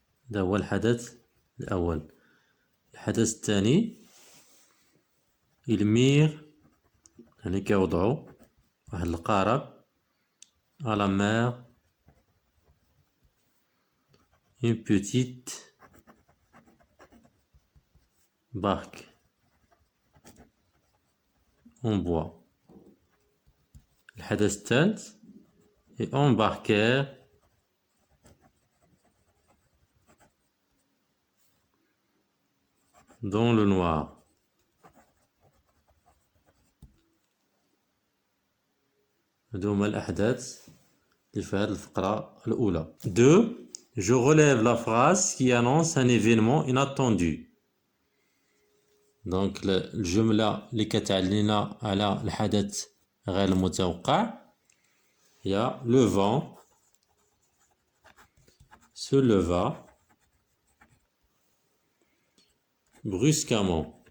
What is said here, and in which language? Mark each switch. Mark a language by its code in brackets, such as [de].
[ar] ده هو الحدث الأول. الحدث الثاني المير يعني كيوضعوا واحد القارب [fr] à la mer une petite barque en bois. [ar] الحدث الثالث [fr] et embarquèrent dans le noir. [ar] هادو هما الأحداث اللي في هاد الفقرة الأولى. 2. [fr] Je relève la phrase qui annonce un événement inattendu. [ar] Donc الجملة اللي كتعلمنا على الحدث غير المتوقع هي [fr] le vent se leva brusquement.